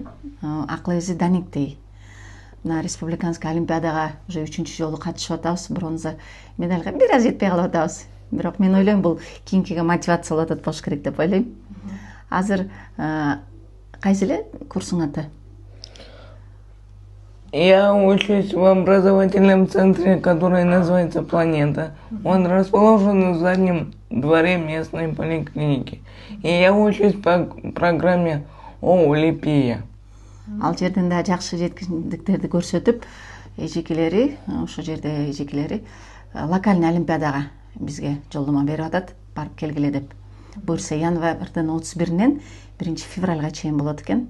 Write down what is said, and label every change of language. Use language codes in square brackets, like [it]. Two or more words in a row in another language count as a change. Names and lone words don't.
[ky] Акыл эзи Даниктей. Мына республиканский олимпиадага уже 3-чү жолу катышып атабыз. Бронза медальга бир аз жетпей калып атабыз. Бирок мен ойлойм, бул кийинкиге мотивация болот болуш керек деп ойлойм. Азыр кайсы эле курсуң аты? [ru] Я учусь в образовательном центре, который называется «Планета». Он расположен в заднем дворе местной поликлиники. И я учусь по программе ОУЛИПИЯ. [ky] Ал жерден да жакшы жеткиндиктерди көрсөтүп, эжекелери, ошо жерде эжекелери локальный олимпиадага бизге жолдомо берип атат, барып келгиле деп. Буюрса январдын 31-нен 1-февралга чейин болот экен.